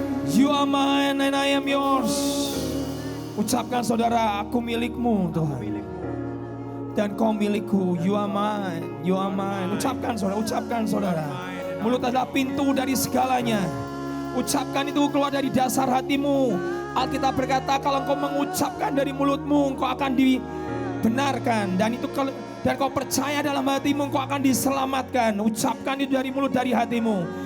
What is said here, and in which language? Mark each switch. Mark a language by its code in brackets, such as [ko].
[en] You are mine and I am yours. [id] Ucapkan saudara, aku milik-Mu Tuhan. Dan Kau milikku, [en] you are mine, you are mine. [id] Ucapkan saudara. Mulut adalah pintu dari segalanya. Ucapkan itu keluar dari dasar hatimu. Alkitab berkata kalau engkau mengucapkan dari mulutmu, engkau akan dibenarkan. Dan itu dan kau percaya dalam hatimu, engkau akan diselamatkan. Ucapkan itu dari mulut, dari hatimu.